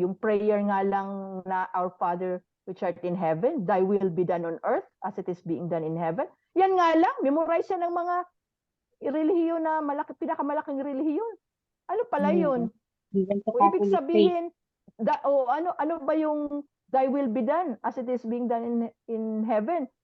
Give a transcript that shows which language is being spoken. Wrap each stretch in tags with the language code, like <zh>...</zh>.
<tl>Yung prayer nga lang na</tl> <en>Our Father which art in heaven, thy will be done on earth as it is being done in heaven.</en> <tl>Yan nga lang, memorize yan ng mga relihiyon na pinakamalaking relihiyon. Ano pala yun? Ibig sabihin, ano ba yung</tl> <en>thy will be done as it is being done in heaven?</en>